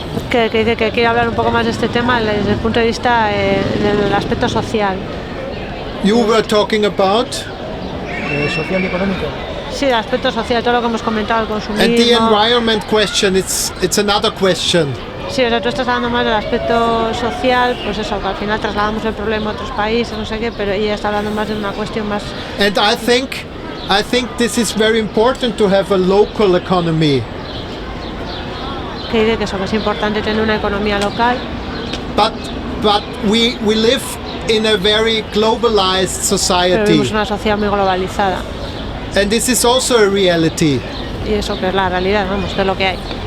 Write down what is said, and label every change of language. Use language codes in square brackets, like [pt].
[es] Que dice que quiere hablar un poco más de este tema desde el punto de vista del aspecto social. [en] You were talking about [es] social y económico. Sí, el aspecto social, todo lo que hemos comentado, el consumismo. [en] And the environment question, it's another question. [es] Sí, o sea, tú estás hablando más del aspecto social, pues eso, que al final trasladamos el problema a otros países, no sé qué, pero ella está hablando más de una cuestión más... [en] And I think this is very important to have a local economy. [es] Que dice que eso, que es importante tener una economía local. [en] But we live in a very globalized society. [es] Pero vivimos una sociedad muy globalizada. [en] And this is also a reality. [es] Y eso que es la realidad, vamos, que es lo que hay.